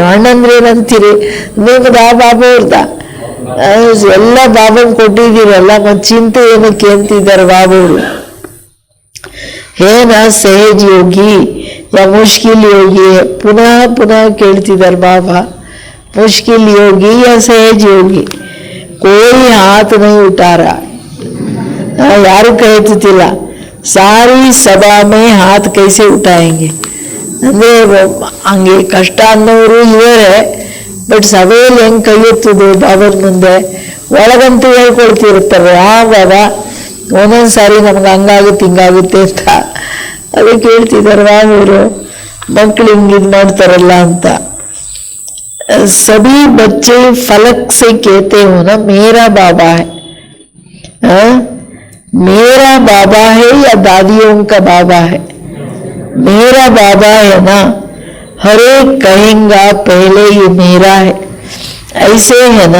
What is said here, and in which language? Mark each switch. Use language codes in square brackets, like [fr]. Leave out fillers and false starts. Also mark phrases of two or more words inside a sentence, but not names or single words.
[kn] ಅಣ್ಣಂದ್ರೆ ಏನಂತೀರಿ? ನಿಮ್ದ ಬಾಬಾವ್ರದ ಎಲ್ಲ ಬಾಬನ್ ಕೊಟ್ಟಿದ್ದೀರಲ್ಲ, ಮತ್ತೆ ಚಿಂತೆ ಏನಕ್ಕೆ ಅಂತಿದ್ದಾರೆ ಬಾಬವರು. [hi] ಏನ सहज योगी या मुश्किल योगी? [kn] ಪುನಃ ಪುನಃ ಕೇಳ್ತಿದ್ದಾರೆ ಬಾಬಾ, [hi] मुश्किल योगी या सहज योगी? कोई हाथ नहीं उठा रहा, [kn] ಯಾರು ಕೈ ಎತ್ತುತ್ತಿಲ್ಲ. [hi] सारी सभा में हाथ कैसे उठाएंगे [kn] ಅಂದ್ರೆ ಹಂಗೆ ಕಷ್ಟ ಅನ್ನೋರು ಇವರೇ, ಬಟ್ ಸಭೆಯಲ್ಲಿ ಹೆಂಗ್ ಕೈ ಎತ್ತುದು ಬಾಬರ್ ಮುಂದೆ? ಒಳಗಂತೂ ಹೇಳ್ಕೊಳ್ತಿರ್ತಾರೆ, ಬಾಬಾ ಒಂದೊಂದ್ ಸಾರಿ ನಮ್ಗೆ ಹಂಗಾಗುತ್ತೆ ಹಿಂಗಾಗುತ್ತೆ ಅಂತ. ಅದಕ್ಕೆ ಹೇಳ್ತಿದ್ದಾರೆ ಬಾಬರು, ಮಕ್ಳು ಹಿಂಗಿದ್ ಮಾಡ್ತಾರಲ್ಲ ಅಂತ. [hi] सभी बच्चे फलक से कहते हो ना मेरा बाबा है, मेरा बाबा है या दादियों का बाबा है? मेरा बाबा है ना, हर एक कहेगा पहले ये मेरा है, ऐसे है ना.